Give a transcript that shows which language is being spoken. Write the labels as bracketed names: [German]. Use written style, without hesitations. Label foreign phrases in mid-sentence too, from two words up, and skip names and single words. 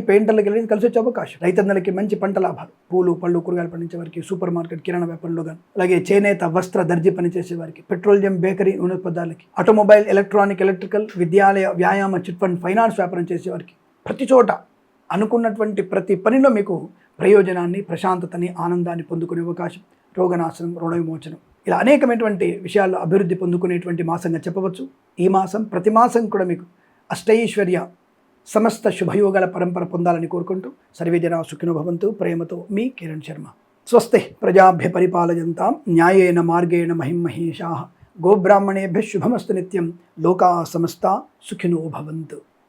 [Telugu] పెయింటర్లకి కలిసి వచ్చే అవకాశం, రైతన్నలకి మంచి పంట లాభాలు, పూలు, పళ్ళు, కూరగాయలు పండించే వారికి, [English] super market, [Telugu] కిరాణా వ్యాపారంలో కానీ, అలాగే చేనేత, వస్త్ర, దర్జీ పనిచేసే వారికి, [English] petroleum, bakery, [Telugu] నూనె పదార్థాలకి, [English] automobile, electronic, electrical, [Telugu] విద్యాలయ, వ్యాయామ, [English] chit fund, finance [Telugu] వ్యాపారం చేసే వారికి, ప్రతి చోట అనుకున్నటువంటి ప్రతి పనిలో మీకు ప్రయోజనాన్ని, ప్రశాంతతని, ఆనందాన్ని పొందుకునే అవకాశం, రోగనాశనం, రుణ విమోచనం, ఇలా అనేకమైనటువంటి విషయాల్లో అభివృద్ధి పొందుకునేటువంటి మాసంగా చెప్పవచ్చు. ఈ మాసం ప్రతి మాసం కూడా మీకు అష్టైశ్వర్య సమస్త శుభయోగాల పరంపర పొందాలని కోరుకుంటూ [Sanskrit] సర్వే జనా సుఖినో భవంతు. [Telugu] ప్రేమతో మీ కిరణ్ శర్మ. [Sanskrit] స్వస్తి ప్రజాభ్య పరిపాలయంతాం న్యాయేన మార్గేణ మహిమహేషాః. గోబ్రాహ్మణేభ్యः శుభమస్తు నిత్యం. లోకా సమస్తా సుఖినో భవంతు.